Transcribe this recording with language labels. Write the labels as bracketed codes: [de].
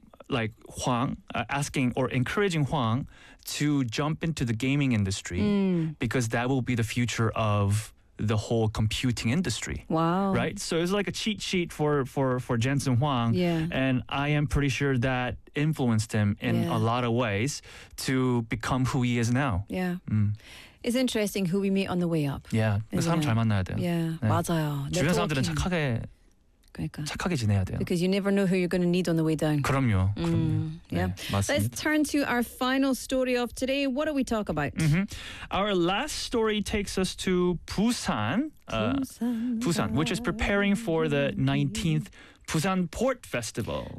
[en] like Huang asking or encouraging Huang to jump into the gaming industry because that will be the future of the whole computing industry. Wow. Right? So it's like a cheat sheet for Jensen Huang. Yeah. And I am pretty sure that influenced him in a lot of ways to become who he is now. Yeah. It's interesting who we meet on the way up. [ko] Yeah. 그 사람 잘 만나야 돼요. Yeah. 맞아요. 주변 사람들은 착하게 그러니까. 착하게 지내야 돼요. [en] Because you never know who you're going to need on the way down. [ko] 그럼요. 그럼요. 맞습니다. [en] Let's turn to our final story of today. What do we talk about? Our last story takes us to Busan. Busan, which is preparing for the 19th Busan Port Festival.